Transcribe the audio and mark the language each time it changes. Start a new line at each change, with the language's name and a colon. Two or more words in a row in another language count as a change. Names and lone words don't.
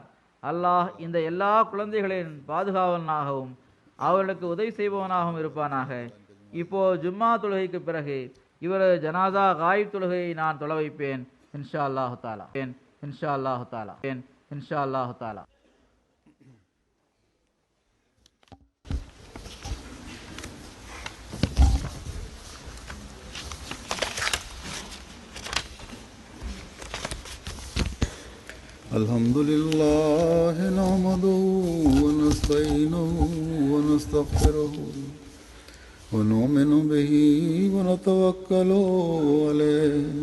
Tamil: அல்லாஹ் இந்த எல்லா குழந்தைகளின் பாதுகாவலனாகவும் அவர்களுக்கு உதவி செய்பவனாகவும் இருப்பானாக. இப்போ ஜும்மா தொழுகைக்கு பிறகு இவரது
Arabic: جنازة غائب
Tamil: தொழுகையை நான் தொலை வைப்பேன்
Arabic: إن شاء الله تعالى. إن شاء الله تعالى. إن شاء الله تعالى. الحمد لله نحمده ونستعينه ونستغفره ونؤمن به ونتوكل عليه